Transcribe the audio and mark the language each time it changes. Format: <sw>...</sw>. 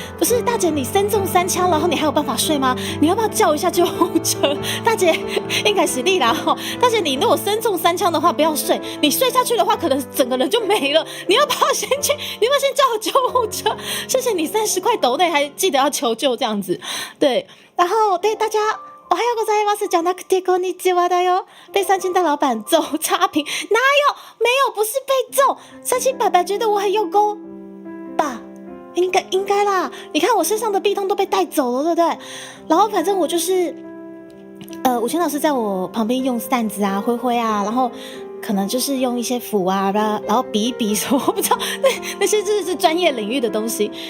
<zh>不是大姐，你身中3枪，然后你还有办法睡吗？你要不要叫一下救护车？大姐应该是你啦大姐，你如果身中3枪的话，不要睡，你睡下去的话，可能整个人就没了。你要不要先叫救护车？谢谢你30块斗内，还记得要求救这样子。对，然后对大家。</zh> <ja>おはようございます。じゃなくてこんにちはだよ。</ja> <zh>被三清大老板揍差评，哪有？没有，不是被揍。三清爸爸觉得我很用功吧？应该啦。你看我身上的壁咚都被带走了，对不对？然后反正我就是5000老师在我旁边用扇子啊、挥啊，然后可能就是用一些符啊，然后比一比什么，我不知道那些就是专业领域的东西。</zh>